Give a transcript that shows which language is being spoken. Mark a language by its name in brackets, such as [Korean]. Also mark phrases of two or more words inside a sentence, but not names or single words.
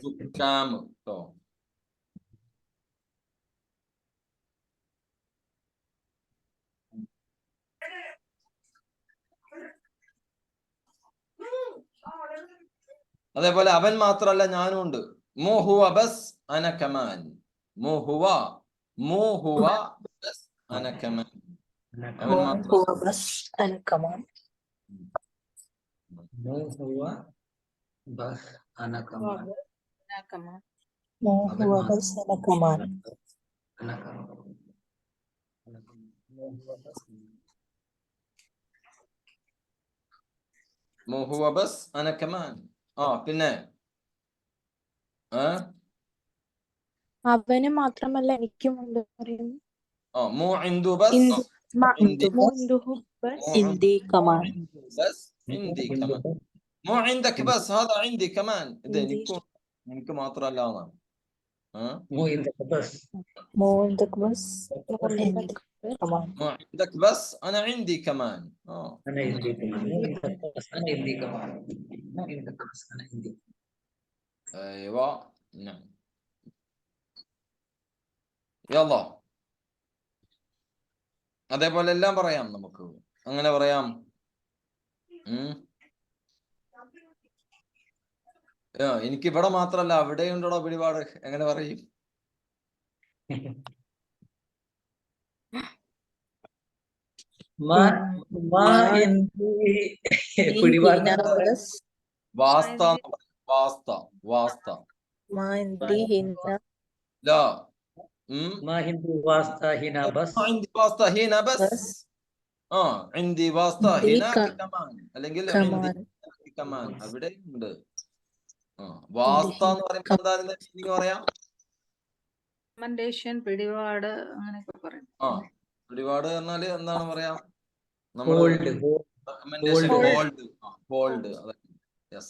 [Malayalam] സുക്കാം കേട്ടോ. അതേപോലെ അവൻ മാത്രല്ല ഞാനും ഉണ്ട്. [Arabic] مو هو بس أنا كمان. مو هو بس أنا كمان. [Malayalam] അവൻ മാത്രം. [Arabic] هو بس أنا كمان هو بس أنا كمان ما هو بس أنا كمان أنا كمان مو هو بس أنا كمان. [Malayalam] പിന്നെ അവന് മാത്രമല്ല എനിക്കുമുണ്ട് പറയുന്നു [Arabic] مو عنده بس عندي كمان بس عندي كمان مو عندك بس هذا عندي كمان. [Malayalam] ഇത് എനിക്ക് മാത്രമല്ല എന്നാണ്. [Arabic] مو عندك بس مو عندك بس عندي كمان مو عندك بس انا عندي كمان. أنا عندي كمان مو عندك بس أنا عندي كمان مو عندك بس أنا عندي. ايوه نعم. يلا [Malayalam] അതേപോലെ എല്ലാം പറയാം നമുക്ക്. അങ്ങനെ പറയാം. എനിക്ക് ഇവിടെ മാത്രല്ല അവിടെ ഉണ്ടോ പിടിപാട്. എങ്ങനെ പറയും? പിടിപാട് [Arabic] واسطة واسطة واسطة ما عندي هنا لا ما عندي واسطة هنا بس عندي واسطة هنا بس عندي واسطة عندي هناك كمان അല്ലെങ്കിൽ عندي كمان [Malayalam] അവിടെ ഉണ്ട്. വാസ്ത എന്ന് പറയുമ്പോൾ എന്താ മീനിങ് പറയാം? റെക്കമെൻഡേഷൻ, പിടിപാട് അങ്ങനെയൊക്കെ പറയും. പിടിപാട് പറഞ്ഞാല് എന്താണ് പറയാ? [English] ഹോൾഡ് Hold. Yes.